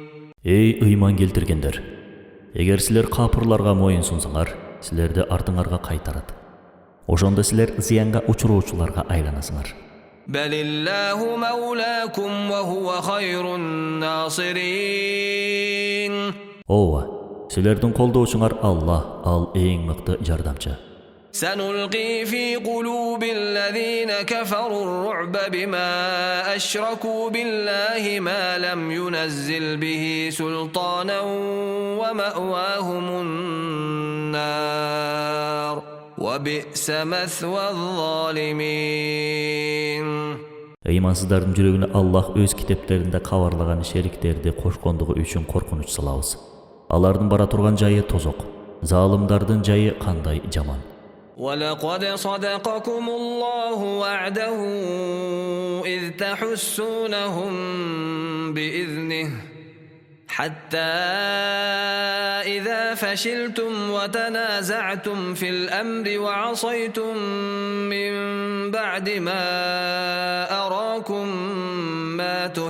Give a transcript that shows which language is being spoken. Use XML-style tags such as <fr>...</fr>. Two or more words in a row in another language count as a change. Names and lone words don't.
<ky>Ey ыйман келтиргендер, эгер силер капырларга моюн сунсаңар, силерди артыңарга кайтарат. Ошондо силер зыянга учуруучуларга айланасыңар.</ky> <ar>بل الله مولاكم وهو خير الناصرين.</ar> <ky>Ооба, силердин колдоочуңар Алла, ал эң мыкты жардамчы.</ky> <ar>سنلقي في قلوب الذين كفروا الرعب بما أشركوا بالله ما لم ينزل به سلطانا ومأواهم النار وبئس مثوى الظالمين.</ar> <ky>Ыймансыздардын жүрөгүнө Аллах өз китептеринде кабарлаган шериктерди кошкондугу үчүн коркунуч салабыз. Алардын бара турган жайы тозок. Залымдардын жайы кандай жаман.</ky> <ar>ولقد صدقكم الله وعده إذ تحسونهم بإذنه حتى إذا فشلتم وتنازعتم في الأمر وعصيتم من بعد ما أراكم ما</ar>